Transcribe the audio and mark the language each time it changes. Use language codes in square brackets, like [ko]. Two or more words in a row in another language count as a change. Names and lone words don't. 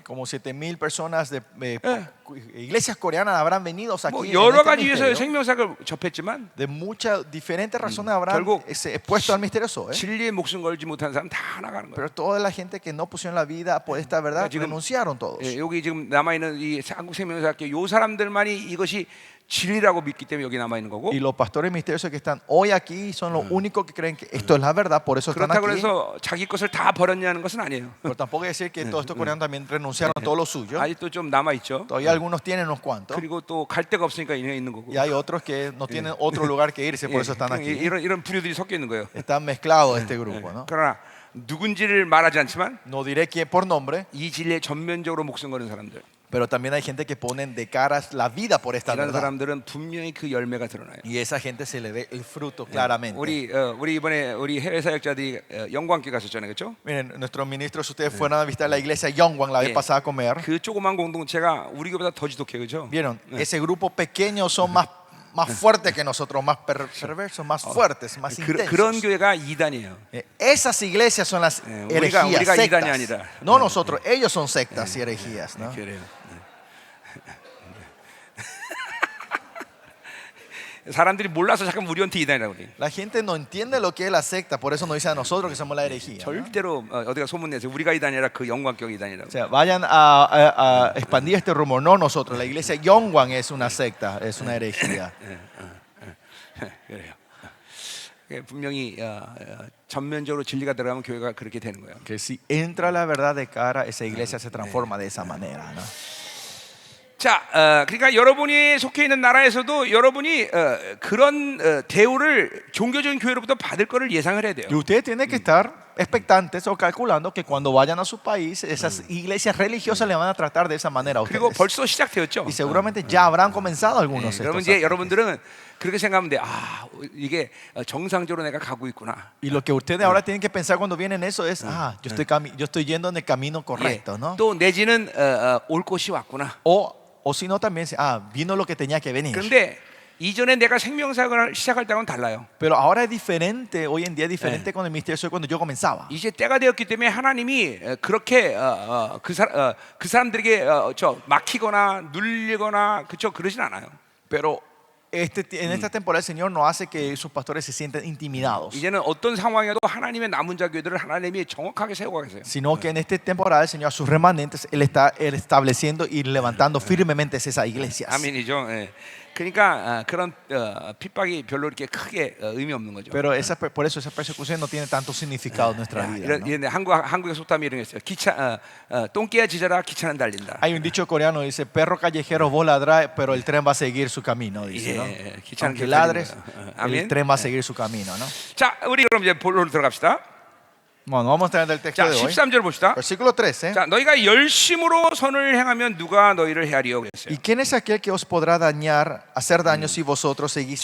[es] Como 7,000 personas de iglesias coreanas habrán venido aquí. [ko] 뭐 [es] en [ko] 여러 [es] este [ko] 가지 위해서 [es] ministerio. [ko] 생명사를 접했지만 [es] De muchas diferentes razones habrán [ko] 결국 [es] expuesto al misterio Zoe. [ko] 진리에 목숨 걸지 못한 사람 다 나가는 거예요. [es] Pero toda la gente que no pusieron la vida por esta verdad [ko] 지금- [es] renunciaron todos. [ko] 여기 지금 남아 있는 이 한국 생명사학교 요 사람들만이 이것이 진리라고 믿기 때문에 여기 남아 있는 거고. [es] Y los pastores misteriosos que están hoy aquí son los únicos que creen que esto es la verdad, por eso están [ko] 그렇다고 [es] aquí. [ko] 해서 자기 것을 다 버렸냐는 것은 아니에요. [es] Pero tampoco es decir que todos estos coreanos también renunciaron a todo lo suyo. [ko] 아직도 좀 남아 있죠. [es] Todavía algunos tienen unos cuantos. [ko] 그리고 또 갈 데가 없으니까 있는 거고. [es] Y hay otros que no tienen otro lugar que irse, por eso están aquí. [ko] 이런 부류들이 섞여 있는 거예요. [es] Están mezclados este grupo, ¿no? [ko] 그러나 누군지를 말하지 않지만 [es] No diré quién por nombre, [ko] 이 진리에 전면적으로 목숨 거는 사람들, [es] pero también hay gente que ponen de caras la vida por esta [ko] 이런 [es] verdad. [ko] 사람들은 분명히 그 열매가 드러나요. [es] Y esa gente se le ve el fruto claramente. [ko] 우리 이번에 우리 해외 사역자들이 영광교회 갔었잖아요, 그렇죠? [es] Miren, nuestros ministros, ustedes fueron a visitar la iglesia Yongwang la vez [ko] 예. [es] pasada a comer. [ko] 그 조그만 공동체가 우리 교보다 더 지독해요, 그렇죠? [es] Vieron, ese grupo pequeño son más más fuertes que nosotros, más perversos, más fuertes, más [ko] 그런 [es] intensos. [ko] 교회가 이단이에요. [es] Esas iglesias son las [ko] 우리가 [es] herejías, [ko] 이단이 [es] sectas. [ko] 아니라. [es] No nosotros, ellos son sectas y herejías, ¿no? [ko] 그래요. 사람들이 몰라서 잠깐 우리한테 이단이라고 그래. [es] La gente no entiende lo que es la secta, por eso nos dice a nosotros que somos la herejía, ¿no? [ko] 절대로 어디가 소문내서 우리가 이단이라 그 영광경 이단이라고. [es] O sea, vayan a expandir este rumor, no nosotros. La iglesia Yongwan es una secta, es una herejía. [ko] 그래요. 분명히 전면적으로 진리가 들어가면 교회가 그렇게 되는 거예요. [es] Que si entra la verdad de cara, esa iglesia se transforma de esa manera, ¿no? [ko] 자, 그러니까 여러분이 속해 있는 나라에서도 여러분이 그런 대우를 종교적인 교회로부터 받을 거를 예상을 해야 돼요. [es] Y usted tiene que estar expectantes o calculando que cuando vayan a su país, esas iglesias religiosas le van a tratar de esa manera a [ko] 그리고 [es] ustedes. [ko] 벌써 시작되었죠. [es] Y seguramente ya habrán comenzado algunos. [ko] 여러분 [es] estos [ko] 이제 [es] ataques. [ko] 여러분들은 그렇게 생각하면 돼. 아, 이게 정상적으로 내가 가고 있구나. [es] Y lo que ustedes ahora tienen que pensar cuando vienen eso es, yo estoy yendo en el camino correcto, ¿no? [ko] 또 내지는 올 곳이 왔구나. [es] O si no también, vino lo que tenía que venir. [ko] 그런데 이전에 내가 생명사역을 시작할 때와는 달라요. [es] Pero ahora es diferente, hoy en día es diferente con el ministerio cuando yo comenzaba. [ko] 이제 때가 되었기 때문에 하나님이 그렇게 그 사람들에게 막히거나 눌리거나 그쵸 그러진 않아요. [es] Pero en esta temporada el Señor no hace que sus pastores se sientan intimidados, [ko] 이제는 어떤 상황에도 하나님의 남은 자 교회들을 하나님이 정확하게 세우고 계세요. [es] sino que en esta temporada el Señor a sus remanentes Él está estableciendo y levantando firmemente esas iglesias. [ko] 아멘이죠. 예. 그러니까 그런 핍박이 별로 이렇게 크게 의미 없는 거죠. [es] Pero por eso esa persecución no tiene tanto significado en nuestra vida, ¿no? [ko] 이런 한국에 속담이 이런 게 있어요. 똥개야 짖어라 기차는 달린다. [es] Hay un dicho coreano dice, perro callejero vos ladrá, pero el tren va a seguir su camino, dice, ¿no? [ko] 기차는 [es] Aunque [ko] 계속 [es] ladres, [ko] 달리는 거예요. [es] el [ko] 아멘. [es] tren va a seguir su camino, ¿no? [ko] 자, 우리 그럼 이제 본론으로 들어갑시다. [es] Bueno, vamos a tener el texto [ko] 자, [es] de hoy. [ko] 13절 봅시다. [es] Versículo 13. [ko] 자, 너희가 열심으로 선을 행하면 누가 너희를 헤아리요 그랬어요. [es] ¿Y quién es aquel que os podrá hacer daño si vosotros seguís